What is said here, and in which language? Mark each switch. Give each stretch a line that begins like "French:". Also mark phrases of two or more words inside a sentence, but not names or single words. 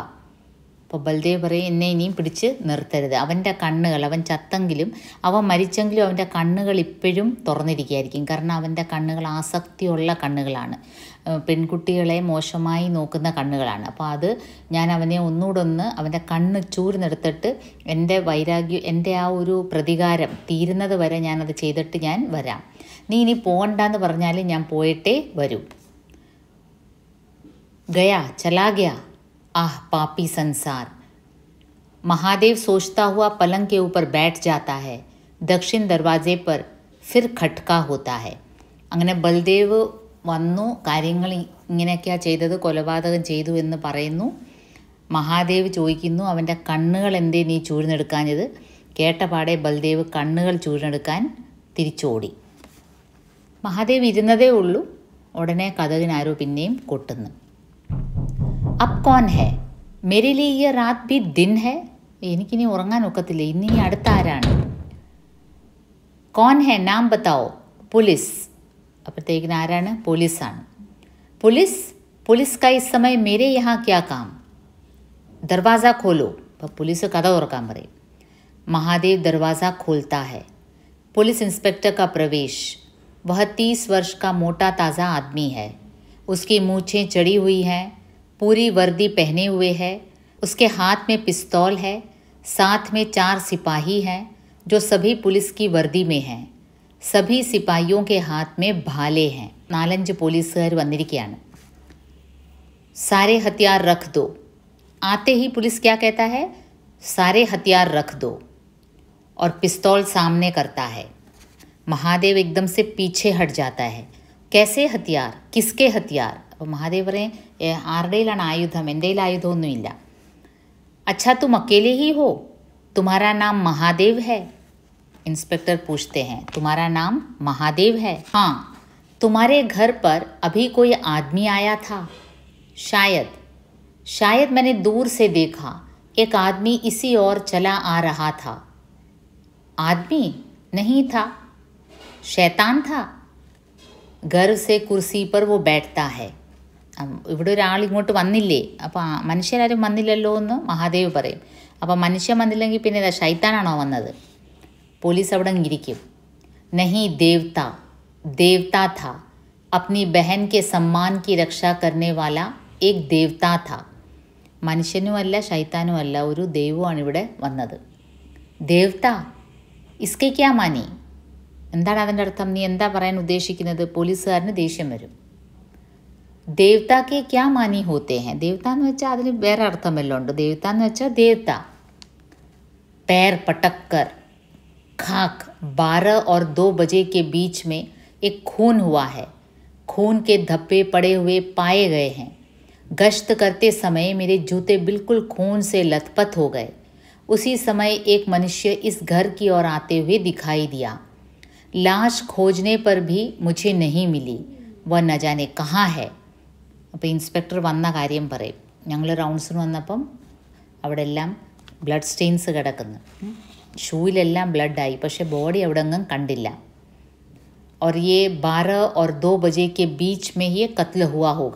Malayalam: അപ്പോൾ ബൽദേവ് പറയും എന്നെ ഇനിയും പിടിച്ച് നിർത്തരുത്. അവൻ്റെ കണ്ണുകൾ, അവൻ ചത്തെങ്കിലും അവൻ മരിച്ചെങ്കിലും അവൻ്റെ കണ്ണുകൾ ഇപ്പോഴും തുറന്നിരിക്കുകയായിരിക്കും, കാരണം അവൻ്റെ കണ്ണുകൾ ആസക്തിയുള്ള കണ്ണുകളാണ്, പെൺകുട്ടികളെ മോശമായി നോക്കുന്ന കണ്ണുകളാണ്. അപ്പോൾ അത് ഞാൻ അവനെ ഒന്നുകൂടെ അവൻ്റെ കണ്ണ് ചൂർന്നെടുത്തിട്ട് എൻ്റെ വൈരാഗ്യം, എൻ്റെ ആ ഒരു പ്രതികാരം തീരുന്നത് വരെ ഞാനത് ചെയ്തിട്ട് ഞാൻ വരാം. നീ ഇനി പോകണ്ടെന്ന് പറഞ്ഞാൽ ഞാൻ പോയിട്ടേ വരൂ.
Hindi: गया चला गया, आह पापी संसार. महादेव सोचता हुआ पलंग के ऊपर बैठ जाता है. दक्षिण दरवाजे पर फिर खटका होता है.
Malayalam: അങ്ങനെ ബൽദേവ് വന്നു, കാര്യങ്ങൾ ഇങ്ങനെയൊക്കെയാണ് ചെയ്തത്, കൊലപാതകം ചെയ്തു എന്ന് പറയുന്നു. മഹാദേവ് ചോദിക്കുന്നു അവൻ്റെ കണ്ണുകൾ എന്തേ നീ ചൂഴ്ന്നെടുക്കാഞ്ഞത്? കേട്ടപാടെ ബൽദേവ് കണ്ണുകൾ ചൂഴ്ന്നെടുക്കാൻ തിരിച്ചോടി. മഹാദേവ് ഇരുന്നതേ ഉള്ളൂ, ഉടനെ കതകിനാരോ പിന്നെയും കൊട്ടുന്നു.
Hindi: अब कौन है? मेरे लिए ये रात भी दिन है.
Malayalam: എനിക്കിനി ഉറങ്ങാൻ ഒക്കത്തില്ല, ഇന്നിനി അടുത്ത ആരാണ്?
Hindi: कौन है? नाम बताओ. पुलिस.
Malayalam: അപ്പോഴത്തേക്കിന് ആരാണ്? പോലീസാണ്.
Hindi: पुलिस? पुलिस का इस समय मेरे यहाँ क्या काम? दरवाज़ा खोलो.
Malayalam: അപ്പോൾ पुलिस കഥ തുറക്കാൻ പറയും.
Hindi: महादेव दरवाज़ा खोलता है. पुलिस इंस्पेक्टर का प्रवेश. वह 30 वर्ष का मोटा ताज़ा आदमी है. उसकी मूछें चढ़ी हुई हैं, पूरी वर्दी पहने हुए है, उसके हाथ में पिस्तौल है, साथ में 4 सिपाही हैं जो सभी पुलिस की वर्दी में हैं. सभी सिपाहियों के हाथ में भाले हैं.
Malayalam: 4-5 പോലീസുകാർ വന്നിരിക്കുകയാണ്.
Hindi: सारे हथियार रख दो. आते ही पुलिस क्या कहता है? सारे हथियार रख दो, और पिस्तौल सामने करता है. महादेव एकदम से पीछे हट जाता है. कैसे हथियार? किसके हथियार?
Malayalam: അപ്പോൾ മഹാദേവ് പറയും ആരുടെയിലാണ് ആയുധം? എൻ്റെ കയ്യിൽ ആയുധമൊന്നുമില്ല.
Hindi: अच्छा तुम अकेले ही हो? तुम्हारा नाम महादेव है? इंस्पेक्टर पूछते हैं. तुम्हारा नाम महादेव है? हाँ. तुम्हारे घर पर अभी कोई आदमी आया था? शायद मैंने दूर से देखा, एक आदमी इसी ओर चला आ रहा था. आदमी नहीं था, शैतान था. घर से कुर्सी पर वो बैठता है.
Malayalam: ഇവിടെ ഒരാൾ ഇങ്ങോട്ട് വന്നില്ലേ, അപ്പോൾ മനുഷ്യരാരും വന്നില്ലല്ലോ എന്ന് മഹാദേവ് പറയും. അപ്പോൾ മനുഷ്യൻ വന്നില്ലെങ്കിൽ പിന്നെ ഇതാ ശൈത്താനാണോ വന്നത്? പോലീസ് അവിടെ ഇരിക്കും.
Hindi: नहीं देवता था, अपनी बहन के सम्मान की रक्षा करने वाला एक देवता था.
Malayalam: മനുഷ്യനുമല്ല ശൈത്താനുമല്ല, ഒരു ദൈവമാണ് ഇവിടെ വന്നത്.
Hindi: देवता, इसके क्या मानी?
Malayalam: എന്താണ് അതിൻ്റെ അർത്ഥം? നീ എന്താ പറയാൻ ഉദ്ദേശിക്കുന്നത്? പോലീസുകാരന് ദേഷ്യം വരും.
Hindi: देवता के क्या मानी होते हैं?
Malayalam: देवता എന്ന് വെച്ചാൽ അതിന് വേറെ അർത്ഥം വല്ലതും ഉണ്ട്. देवता എന്ന് വെച്ചാൽ देवता.
Hindi: पैर पटक कर खाक 12 और 2 बजे के बीच में एक खून हुआ है. खून के धब्बे पड़े हुए पाए गए हैं. गश्त करते समय मेरे जूते बिल्कुल खून से लथपथ हो गए. उसी समय एक मनुष्य इस घर की ओर आते हुए दिखाई दिया. लाश खोजने पर भी मुझे नहीं मिली. वह न जाने कहाँ है.
Malayalam: അപ്പോൾ ഇൻസ്പെക്ടർ വന്ന കാര്യം പറയും. ഞങ്ങൾ റൗണ്ട്സിന് വന്നപ്പം അവിടെ എല്ലാം
English: blood stains
Malayalam: കിടക്കുന്നു, ഷൂയിലെല്ലാം ബ്ലഡായി, പക്ഷേ ബോഡി അവിടെ ഒന്നും കണ്ടില്ല.
Hindi: और ये 12 और 2 बजे के बीच में ही कत्ल हुआ होगा.